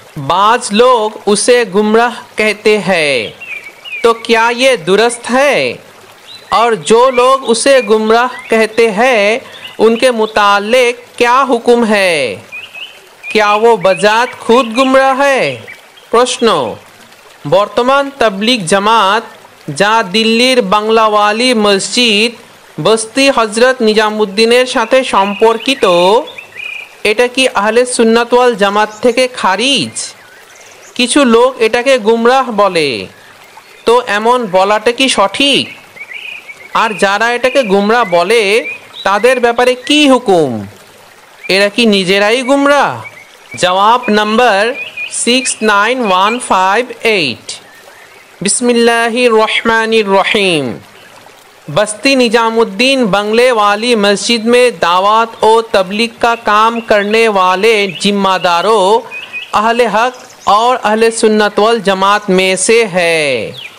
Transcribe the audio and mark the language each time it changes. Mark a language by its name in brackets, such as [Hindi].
[Hindi] बाज लोग उसे गुमराह कहते हैं, तो क्या ये दुरुस्त है। और जो लोग उसे गुमराह कहते हैं उनके मुतालिक क्या हुक्म है, क्या वो बजात खुद गुमराह है। प्रश्न, [Bangla] বর্তমান তাবলিগ জামাত যা দিল্লির বাংলাওয়ালি মসজিদ বস্তি হজরত নিজামুদ্দিনের সাথে সম্পর্কিত, এটা কি আহলে সুন্নাত ওয়াল জামাত থেকে খারিজ। কিছু লোক এটাকে গুমরাহ বলে, তো এমন বলাটা কি সঠিক। আর যারা এটাকে গুমরাহ বলে তাদের ব্যাপারে কি হুকুম, এরা কি নিজেরাই গুমরাহ। জবাব নাম্বার 69158। [Hindi] बिस्मिल्लाहिर रहमानिर रहीम। बस्ती निजामुद्दीन बंगले वाली मस्जिद में दावत और तबलीग का काम करने वाले जिम्मेदारों अहले हक और अहले सुन्नत वल जमात में से है।